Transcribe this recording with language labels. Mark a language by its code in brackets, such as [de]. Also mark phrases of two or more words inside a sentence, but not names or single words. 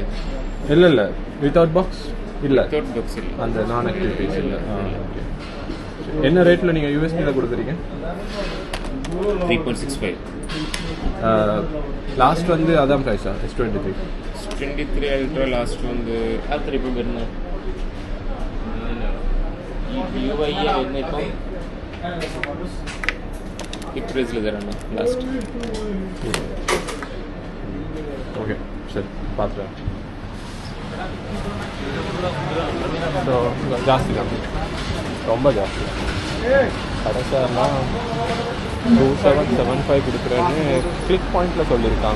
[ta] இல்லை [en] without box [ta] இல்லை, [en] without box இல்லை. [ta] அந்த [en] non active piece [ta] இல்லை. ஓகே. என்ன ரேட்டில் நீங்கள் யூஎஸ்பியில் கொடுக்குறீங்க? 3.65. லாஸ்ட் வந்து அதான் ப்ரைஸா? S23 [ml] 23 [ta] அல்ட்ரா லாஸ்ட் வந்து [ml] அത്ര ഇപ്പം വരുന്ന UI വരുന്ന ഇപ്പം ഈ പ്രൈസിൽ തരാണ് ലാസ്റ്റ്. [ta] ஓகே சரி பார்த்துறேன். ஸோ ஜாஸ்தி தான், ரொம்ப ஜாஸ்தி. கடைசியாக 2775 கொடுக்குறேன்னு கிளிக் பாயிண்டில் சொல்லியிருக்காங்க.